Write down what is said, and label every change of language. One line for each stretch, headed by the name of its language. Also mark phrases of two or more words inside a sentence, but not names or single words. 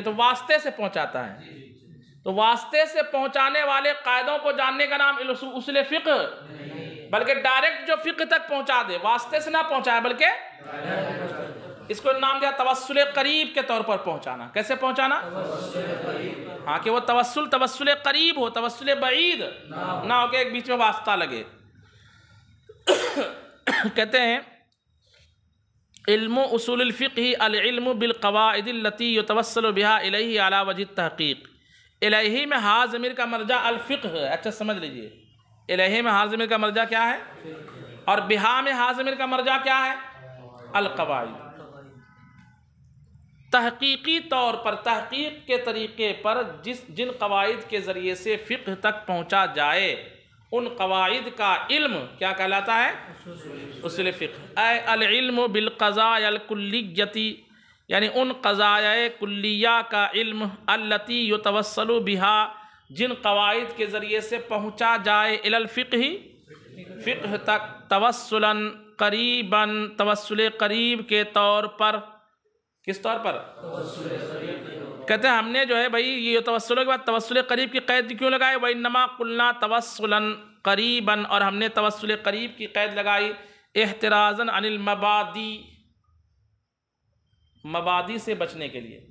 Urdu: تو واسطے سے پہنچاتا ہے۔ تو واسطے سے پہنچانے والے قاعدوں کو جاننے کا نام اصول فقہ، بلکہ ڈائریکٹ جو فقہ تک پہنچا دے، واسطے سے نہ پہنچائے بلکہ اس کو نام دیا توسل قریب کے طور پر پہنچانا. کیسے پہنچانا? ہاں، کہ وہ توسل قریب ہو، توسل بعید نہ ہو کہ ایک بیچ میں واسطہ لگے. کہتے ہیں
Arabic: علم أصول الفقه العلم بالقواعد التي يتوصل بها إليه على وجه تحقيق.
Urdu: إلیہ میں ہا ضمیر کا مرجع الفقہ ہے. اچھا سمجھ لیجیے، إلیہ میں ہا ضمیر کا مرجع کیا ہے، اور بہا میں ہا ضمیر کا مرجع کیا ہے? القواعد. تحقیقی طور پر، تحقیق کے طریقے پر جن قواعد کے ذریعے سے فقہ تک پہنچا جائے، ان قواعد کا علم کیا کہلاتا ہے?
Arabic: أصول فقه۔ أي العلم بالقضايا الكلية,
Urdu: یعنی ان قضایا کلیہ کا علم,
Arabic: التي يتوصل بها,
Urdu: جن قواعد کے ذریعے سے پہنچا جائے
Arabic: إلى الفقه,
Urdu: فقہ تک,
Arabic: توسلا قريبا,
Urdu: توسل قریب کے طور پر. کس طور پر? کہتے ہیں ہم نے جو ہے بھائی یہ توسل کے بعد توسل قریب کی قید کیوں لگائی?
Arabic: وإنما قلنا توسلا قريبا,
Urdu: اور ہم نے توسل قریب کی قید لگائی
Arabic: احترازا عن المبادي,
Urdu: مبادی سے بچنے کے لیے.